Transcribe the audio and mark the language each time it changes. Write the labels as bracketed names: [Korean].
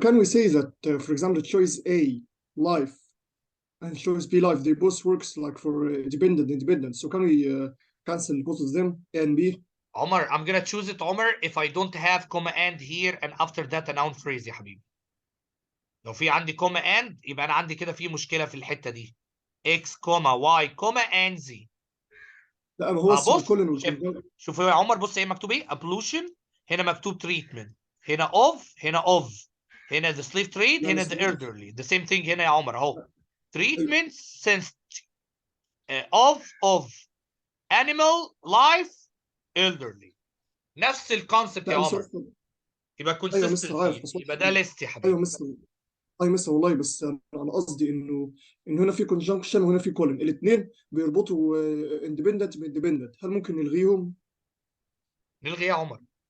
[English] Can we say that, for example, choice A, life, and choice B, life, they both works like for independent. So can we cancel both of them, A and B? Omar, I'm gonna choose it, Omar, if I don't have comma and here and after that a noun phrase [Arabic] يا حبيبي. لو في عندي [English] comma and [Arabic] يبقى أنا عندي كده في مشكلة في الحتة دي. [English] X, Y, and Z. [Arabic] لا ما هو بص السيميكولون شوف يا عمر، بص هي مكتوب ايه؟ pollution، هنا مكتوب treatment، هنا of، هنا [English] the slave trade، [Arabic] هنا [English] the elderly. The same thing [Arabic] هنا يا عمر اهو. [English] treatment since of animal life elderly. [Arabic] نفس الكونسبت يا عمر. يبقى consistency، يبقى ده list يا حبيبي. ايوه مستر والله، بس انا قصدي انه هنا في conjunction وهنا في colon، الاثنين بيربطوا independent باندبندنت، هل ممكن نلغيهم؟ نلغي يا عمر.